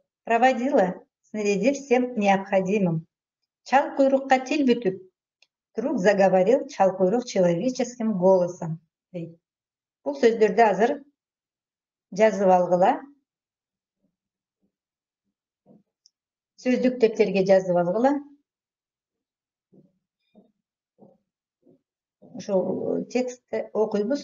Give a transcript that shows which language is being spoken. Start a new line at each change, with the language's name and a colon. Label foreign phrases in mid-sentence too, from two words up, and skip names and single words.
Russian: Проводила, снарядив всем необходимым.
Kyrgyz: Чал куйрукка тил бүтүп.
Russian: Вдруг заговорил чалкуйрук человеческим голосом.
Kyrgyz: Бул сөздөрдү азыр жазып алгыла. Сөздүк дептерге жазып алгыла. Ошол текстти окуйбуз.